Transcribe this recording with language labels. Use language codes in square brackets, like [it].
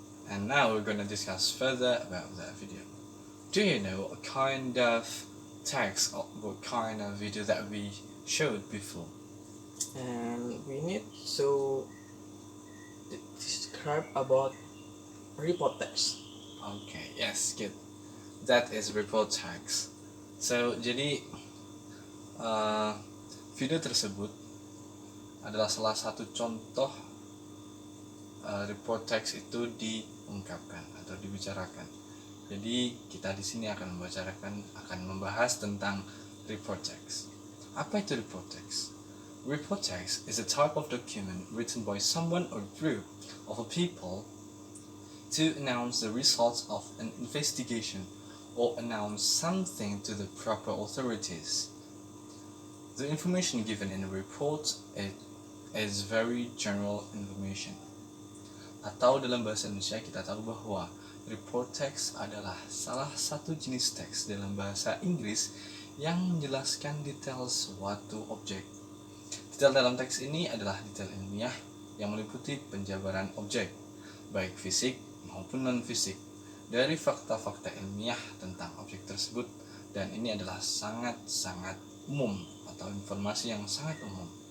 [en] And now we're gonna discuss further about that video. Do you know what kind of text or what kind of video that we showed before? And we need to describe about report text. Okay, yes, good. That is report text. [id] So, jadi video tersebut adalah salah satu contoh report text itu diungkapkan atau dibicarakan. Jadi kita di sini akan membahas tentang report text. Apa itu report text? [en] Report text is a type of document written by someone or group of people to announce the results of an investigation or announce something to the proper authorities. The information given in the report is very general information. [id] Atau dalam bahasa Indonesia kita tahu bahwa report text adalah salah satu jenis teks dalam bahasa Inggris yang menjelaskan detail suatu objek. Detail dalam teks ini adalah detail ilmiah yang meliputi penjabaran objek, baik fisik maupun non-fisik, dari fakta-fakta ilmiah tentang objek tersebut, dan ini adalah sangat-sangat umum atau informasi yang sangat umum.